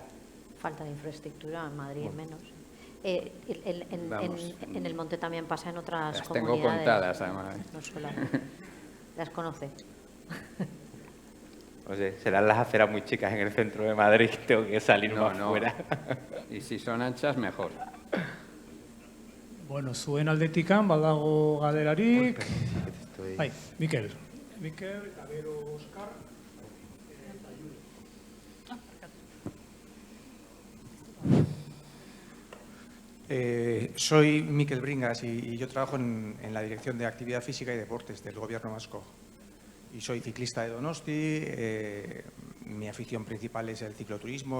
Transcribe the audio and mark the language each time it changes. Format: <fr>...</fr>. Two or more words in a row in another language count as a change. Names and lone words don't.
<es>Falta de infraestructura, en Madrid menos. En el monte también pasa en otras las comunidades. Tengo contadas, además. No solo. Las conoce. O sea, serán las aceras muy chicas en el centro de Madrid que tengo que salir más fuera. Y si son anchas, mejor.</es> <eu>Bueno, zuen aldetik badago galderarik. Bai, Mikel, Gabero, Oskar.</eu> <es>Soy Mikel Bringas y yo trabajo en la Dirección de Actividad Física y Deportes del Gobierno vasco. Y soy ciclista de Donosti. Mi afición principal es el cicloturismo.</es>